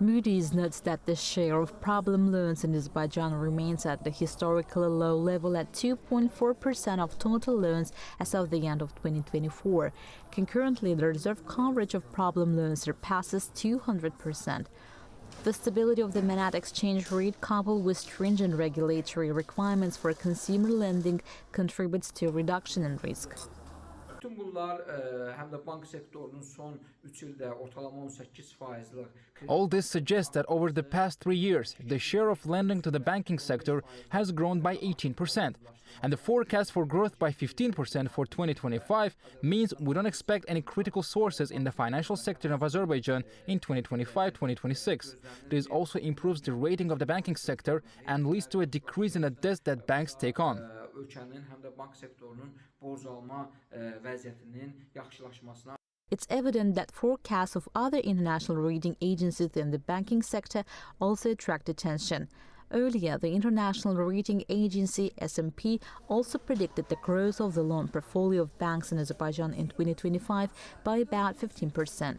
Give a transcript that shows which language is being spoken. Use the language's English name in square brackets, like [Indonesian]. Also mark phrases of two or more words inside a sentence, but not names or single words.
[English] Moody's notes that the share of problem loans in Azerbaijan remains at the historically low level at 2.4% of total loans as of the end of 2024. Concurrently, the reserve coverage of problem loans surpasses 200%. The stability of the manat exchange rate, coupled with stringent regulatory requirements for consumer lending, contributes to a reduction in risk. [Azerbaijani] Bütün bunlar həm də bank sektorunun son 3 ildə ortalama 18%'lik. [English] All this suggests that over the past 3 years, the share of lending to the banking sector has grown by 18%. And the forecast for growth by 15% for 2025 means we don't expect any critical sources in the financial sector of Azerbaijan in 2025-2026. This also improves the rating of the banking sector and leads to a decrease in the debts that banks take on. [Azerbaijani] Ölkənin həm də bank sektorunun borc alma vəziyyətinin yaxşılaşmasına. [English] It's evident that forecasts of other international rating agencies in the banking sector also attract attention. Earlier, the international rating agency S&P also predicted the growth of the loan portfolio of banks in Azerbaijan in 2025 by about 15%.